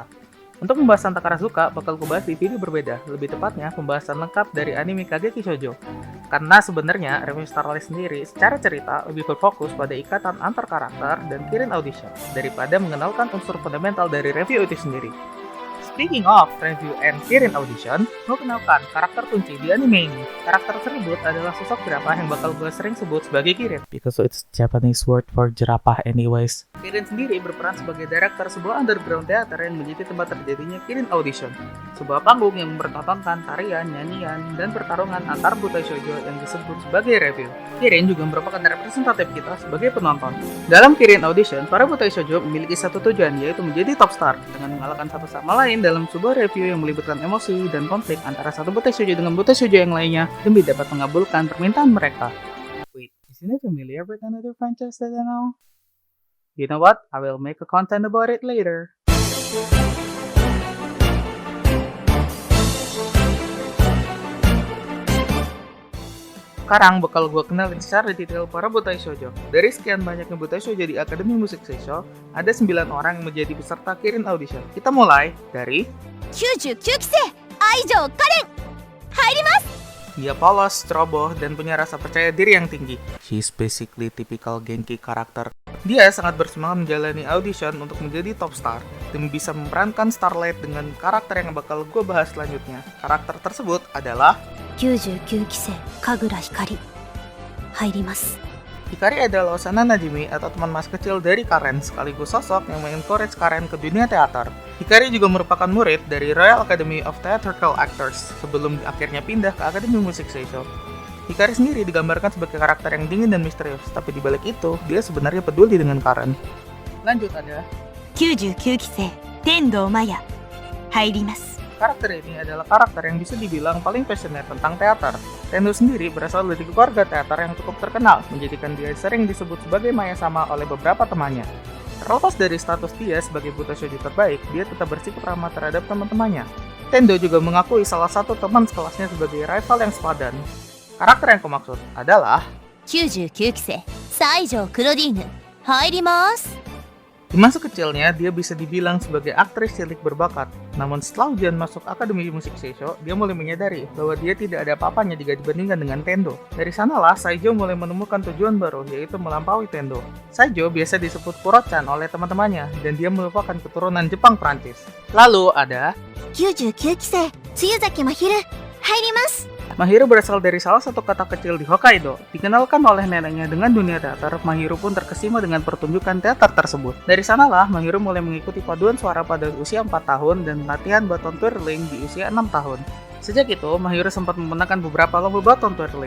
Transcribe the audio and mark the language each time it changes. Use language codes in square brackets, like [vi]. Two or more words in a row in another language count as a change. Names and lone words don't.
[id] Untuk pembahasan Takarazuka bakal gue bahas di video berbeda, lebih tepatnya pembahasan lengkap dari anime Kageki Shoujo. Karena sebenarnya Review Starlight sendiri secara cerita lebih berfokus pada ikatan antar karakter dan Kirin Audition daripada mengenalkan unsur fundamental dari review itu sendiri. [en] Speaking of review and Kirin Audition, [id] gue kenalkan karakter kunci di anime ini. Karakter tersebut adalah sosok jerapah yang bakal gue sering sebut sebagai Kirin. [en] Because it's Japanese word for jerapah anyways. [id] Kirin sendiri berperan sebagai director sebuah [en] underground theater [id] yang menjadi tempat terjadinya Kirin Audition. Sebuah panggung yang mempertontonkan tarian, nyanyian, dan pertarungan antar buta shoujo yang disebut sebagai review. Kirin juga merupakan representatif kita sebagai penonton. Dalam Kirin Audition, para buta shoujo memiliki satu tujuan, yaitu menjadi [en] top star [id] dengan mengalahkan satu sama lain dalam sebuah review yang melibatkan emosi dan konflik antara satu buta shoujo dengan buta shoujo yang lainnya demi dapat mengabulkan permintaan mereka. [en] Wait, isn't it familiar with another franchise that I know? You know what? I will make a content about it later. [id] Sekarang bakal gue kenalin secara detail para butai shoujo. Dari sekian banyaknya butai shoujo di Akademi Musik Seisho, ada 9 orang yang menjadi peserta Kirin Audition. Kita mulai dari [ja] 99 期生愛情カレン入ります。 [id] dia polos, ceroboh, dan punya rasa percaya diri yang tinggi. [en] She's basically typical Genki karakter. [id] Dia sangat bersemangat menjalani audition untuk menjadi [en] top star [id] demi bisa memerankan Starlight dengan karakter yang bakal gue bahas selanjutnya. Karakter tersebut adalah [ja] 99 期生神楽光入ります。 [id] Hikari adalah [ja] 幼馴染 [id] atau teman mas kecil dari Karen, sekaligus sosok yang mengencourage Karen ke dunia teater. Hikari juga merupakan murid dari Royal Academy of Theatrical Actors sebelum akhirnya pindah ke Akademi Musik Seisho. Hikari sendiri digambarkan sebagai karakter yang dingin dan misterius, tapi di balik itu, dia sebenarnya peduli dengan Karen. Lanjut ada [ja] 99 期生天童マヤ入ります。 [id] karakter ini adalah karakter yang bisa dibilang paling passionate tentang teater. Tendo sendiri berasal dari keluarga teater yang cukup terkenal, menjadikan dia sering disebut sebagai Maya sama oleh beberapa temannya. Terlepas dari status dia sebagai buta shoujo terbaik, dia tetap bersikap ramah terhadap teman-temannya. Tendo juga mengakui salah satu teman sekelasnya sebagai rival yang sepadan. Karakter yang kumaksud adalah [ja] 99期生西条クロディーヌ入ります。 [id] Di masa kecilnya, dia bisa dibilang sebagai aktris cilik berbakat. Namun setelah ujian masuk Akademi Musik Seisho, dia mulai menyadari bahwa dia tidak ada apa-apanya jika dibandingkan dengan Tendo. Dari sanalah, Saijo mulai menemukan tujuan baru, yaitu melampaui Tendo. Saijo biasa disebut Kuro-chan oleh teman-temannya, dan dia merupakan keturunan Jepang-Prancis. Lalu ada [ja] 99 期生露崎真昼入ります。 [id] Mahiro berasal dari salah satu kota kecil di Hokkaido. Dikenalkan oleh neneknya dengan dunia teater, Mahiro pun terkesima dengan pertunjukan teater tersebut. Dari sanalah, Mahiro mulai mengikuti paduan suara pada usia 4 tahun dan latihan [en] baton twirling [id] di usia 6 tahun. Sejak itu, Mahiro sempat memenangkan beberapa lomba [en] baton twirling.